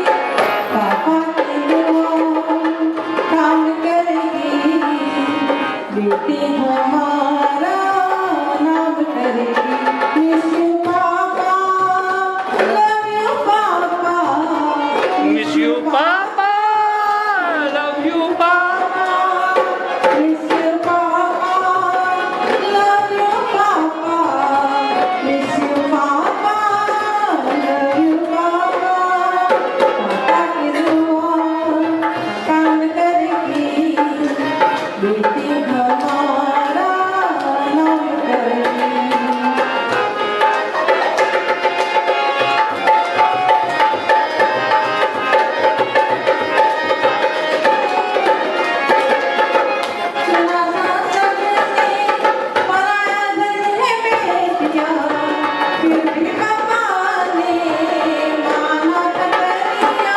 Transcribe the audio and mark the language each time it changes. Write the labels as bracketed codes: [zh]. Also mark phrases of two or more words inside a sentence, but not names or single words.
[hi] पापा की दुआ काम करेगी, बेटी हमारा नाम करेगी। [en] miss you papa, love you papa, miss you papa, love you papa, miss you papa, love you papa, miss you papa, love you papa। [hi] पापा की दुआ काम करेगी, बेटी हमारा नाम करेगी। सुना था सबने पराया धन है बेटिया, फिर भी पापा ने माना था करिया।